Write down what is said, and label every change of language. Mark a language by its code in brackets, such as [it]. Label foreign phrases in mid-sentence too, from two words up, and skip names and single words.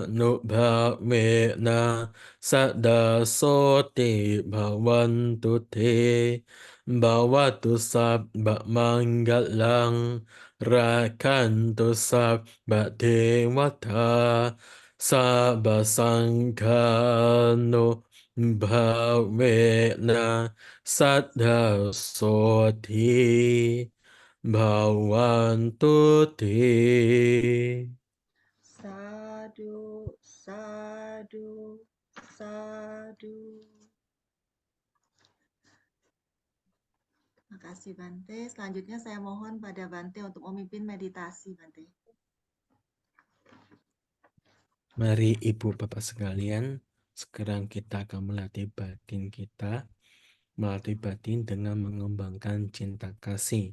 [pi] nubhavena sada soti bhavantu te bhavatu sabba manggalang rakantu sabba dewata sabba sangha Bhavena Saddha Soti Bhavantu Te. Sadu, sadu, sadu. [id] Terima kasih Bante. Selanjutnya saya mohon pada Bante untuk memimpin meditasi Bante. Mari Ibu Bapak sekalian, sekarang kita akan melatih batin kita, melatih batin dengan mengembangkan cinta kasih.